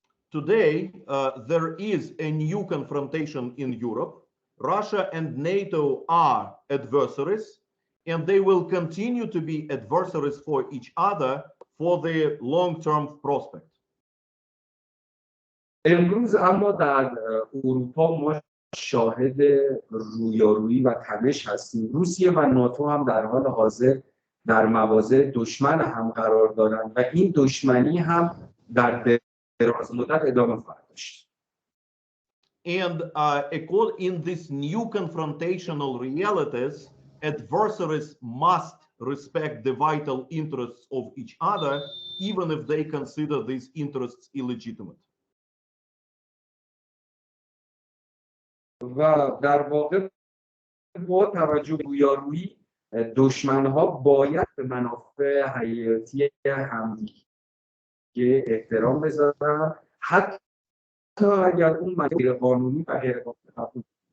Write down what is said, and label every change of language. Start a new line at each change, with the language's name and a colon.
English: Today, there is a new confrontation in Europe. Russia and NATO are adversaries, and they will continue to be adversaries for each other for the long-term prospect.
Persian: امروز اما در اروپا ما شاهد رویارویی و تنش هستیم. روسیه و ناتو هم در حال حاضر در مواضع دشمن هم قرار دارند و این دشمنی هم در دراز مدت ادامه خواهد داشت.
English: And in this new confrontational realities, adversaries must respect the vital interests of each other, even if they consider these interests illegitimate.
Persian: و در واقع با توجه به رویارویی دشمن‌ها باید به منافع حیاتی همدیگه احترام بذارن حتی اگر اون غیر قانونی و غیر قانونی.